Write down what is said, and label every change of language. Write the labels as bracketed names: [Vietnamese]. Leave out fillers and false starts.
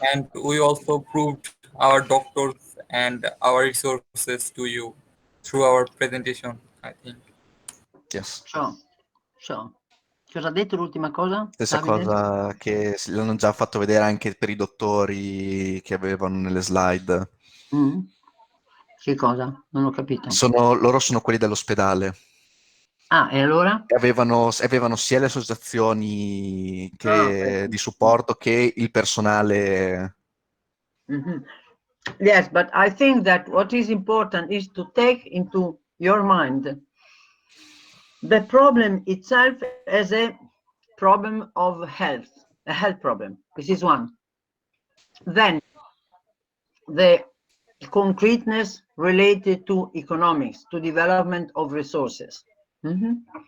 [English] And we also proved our doctors and our resources to you through our presentation, I think. Yes. Sure. [Italian] Cosa ha detto l'ultima cosa? Stessa Davide? cosa che l'hanno già fatto vedere anche per i dottori che avevano nelle slide. Mm. Che cosa? Non ho capito. Loro sono quelli dell'ospedale. Ah, e allora? E avevano sia le associazioni [English] Okay. [Italian] di supporto che il personale. Mhm. [English] Yes, but I think that what is important is to take into your mind the problem itself as a problem of health, a health problem. This is one. Then the concreteness related to economics, to development of resources. Mhm.